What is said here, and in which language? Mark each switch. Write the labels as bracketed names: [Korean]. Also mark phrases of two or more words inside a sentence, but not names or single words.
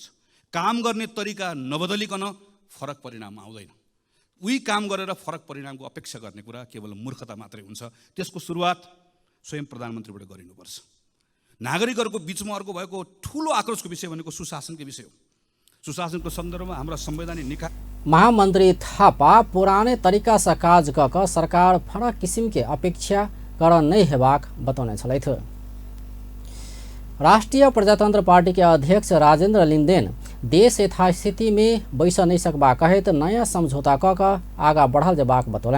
[Nepali] काम गर्ने तरिका नबदलिकन फरक परिणाम आउँदैन। उही काम गरेर फरक परिणामको अपेक्षा गर्ने कुरा केवल मूर्खता मात्रै हुन्छ। त्यसको सुरुवात स्वयं प्रधानमन्त्रीबाट गरिनुपर्छ। नागरिकहरूको बिचमा अर्को भएको ठुलो आक्रोशको विषय भनेको सुशासनको विषय हो। सुशासनको सन्दर्भमा हाम्रा संवैधानिक निकाय [Maithili] महामंत्री थापा पुराने तरीका से काज क क सरकार फरक किसिम के अपेक्षा कर नहीं हेबाक बतौने छलैथ। राष्ट्रीय प्रजातंत्र पार्टी के अध्यक्ष राजेंद्र लिंदेन देश यथास्थिति में बैस नहीं सकबा कहित नया समझौता क क आगा बढ़ल जबाक बतौलन।